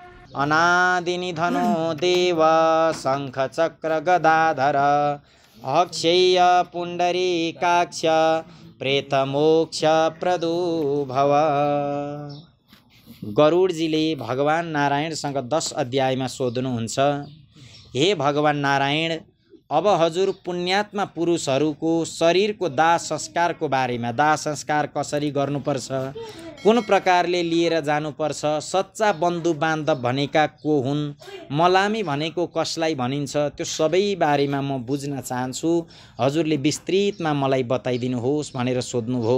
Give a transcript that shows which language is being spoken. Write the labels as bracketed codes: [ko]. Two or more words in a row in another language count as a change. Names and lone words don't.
[sa] अनादिनिधनो देव शङ्ख चक्र गदाधर अक्षय्य पुण्डरीकाक्ष प्रेत मोक्ष प्रदो भव। [ne] गरुडजीले भगवान नारायणसँग 10 अध्यायमा सोध्नुहुन्छ, हे भगवान नारायण, अब हजुर पुण्यात्मा पुरुषहरूको शरीरको दाह संस्कारको बारेमा, दाह संस्कार कसरी गर्नुपर्छ, कुन प्रकारले लिएर जानुपर्छ, सच्चा बन्धु बान्धव भनेका को हुन्, मलामी भनेको कसलाई भनिन्छ, त्यो सबै बारेमा म बुझ्न चाहन्छु, हजुरले विस्तृतमा मलाई बताइदिनुहोस् भनेर सोध्नुभयो।